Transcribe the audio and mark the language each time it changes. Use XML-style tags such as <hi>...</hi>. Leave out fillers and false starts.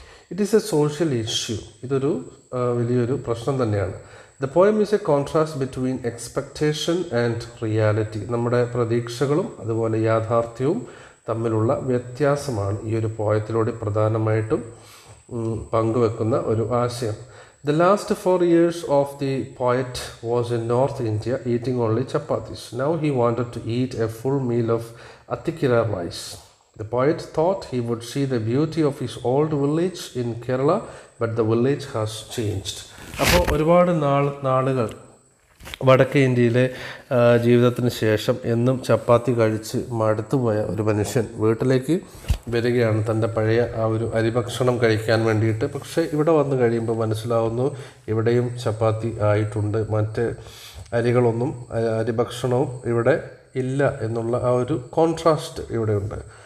<en>It is a social issue.</en> <ml>ഇതൊരു വലിയൊരു പ്രശ്നം തന്നെയാണ്.</ml> <en>The poem is a contrast between expectation and reality.</en> <ml>നമ്മുടെ പ്രതീക്ഷകളും അതുപോലെ യാഥാർത്ഥ്യവും തമ്മിലുള്ള വ്യത്യാസമാണ് ഈ ഒരു പോയത്തിലൂടെ പ്രധാനമായിട്ടും പങ്കുവെക്കുന്ന ഒരു ആശയം.</ml> <en>The last 4 years of the poet was in North India eating only chapatis. Now he wanted to eat a full meal of atikira rice. The poet thought he would see the beauty of his old village in Kerala, but the village has changed.</en> <ml>അപ്പോൾ ഒരുപാട് നാളുകൾ വടക്കേ ഇന്ത്യയിലെ ജീവിതത്തിന് ശേഷം എന്നും ചപ്പാത്തി കഴിച്ച് മടുത്തുപോയ ഒരു മനുഷ്യൻ വീട്ടിലേക്ക് വരികയാണ് തൻ്റെ പഴയ ആ ഒരു അരിഭക്ഷണം കഴിക്കാൻ വേണ്ടിയിട്ട്. പക്ഷേ ഇവിടെ വന്നു കഴിയുമ്പോൾ മനസ്സിലാവുന്നു ഇവിടെയും ചപ്പാത്തി ആയിട്ടുണ്ട്, മറ്റ് അരികളൊന്നും അരിഭക്ഷണവും ഇവിടെ ഇല്ല എന്നുള്ള ആ ഒരു കോൺട്രാസ്റ്റ് ഇവിടെയുണ്ട്.</ml>